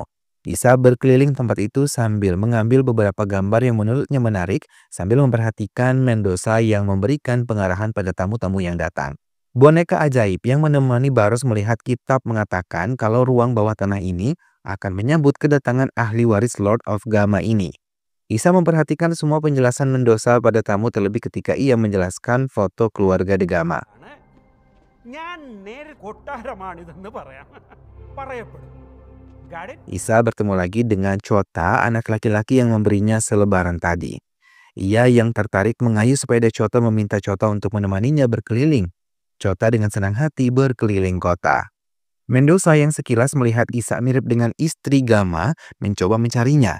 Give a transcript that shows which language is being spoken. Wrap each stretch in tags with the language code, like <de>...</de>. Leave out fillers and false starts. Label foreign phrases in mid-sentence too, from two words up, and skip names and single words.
<id>Isa berkeliling tempat itu sambil mengambil beberapa gambar yang menurutnya menarik sambil memperhatikan Mendoza yang memberikan pengarahan pada tamu-tamu yang datang. Boneka ajaib yang menemani Barros melihat kitab mengatakan kalau ruang bawah tanah ini akan menyambut kedatangan ahli waris Lord of Gama ini. Isa memperhatikan semua penjelasan Mendoza pada tamu terlebih ketika ia menjelaskan foto keluarga de Gama.</id> <ml>ഞാൻ നേരെ കൊട്ടാരമാണിതെന്ന് പറയാം. പറയപ്പെടും.</ml> <en>Got it?</en> <id>Isa bertemu lagi dengan Chota, anak laki-laki yang memberinya selebaran tadi. Ia yang tertarik mengayuh sepeda Chota meminta Chota untuk menemaninya berkeliling. Chota dengan senang hati berkeliling kota. Mendoza yang sekilas melihat Isa mirip dengan istri Gama mencoba mencarinya.</id>